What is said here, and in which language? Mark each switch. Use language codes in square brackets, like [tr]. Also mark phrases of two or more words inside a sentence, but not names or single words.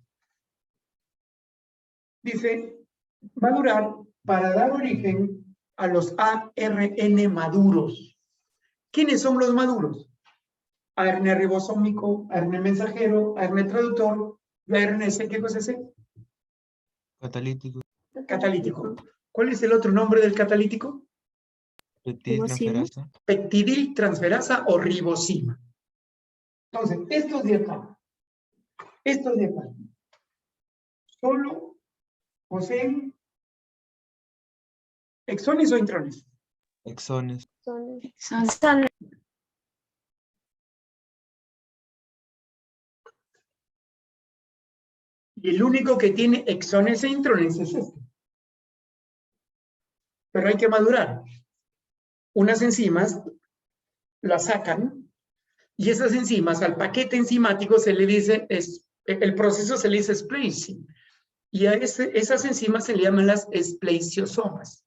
[es] Dice, madurar para dar origen a los ARN maduros. ¿Quiénes son los maduros? ARN ribosómico, ARN mensajero, ARN traductor, ARN-C, ¿qué cosa es ese? Catalítico. Catalítico. ¿Cuál es el otro nombre del catalítico? Peptidiltransferasa. Peptidiltransferasa o ribosima. Entonces, estos de acá, solo poseen exones o intrones. Exones. Son Y el único que tiene exones e intrones es este. Pero hay que madurar. Unas enzimas las sacan y esas enzimas al paquete enzimático se le dice, el proceso se le dice splicing. Y a esas enzimas se le llaman las espleiciosomas.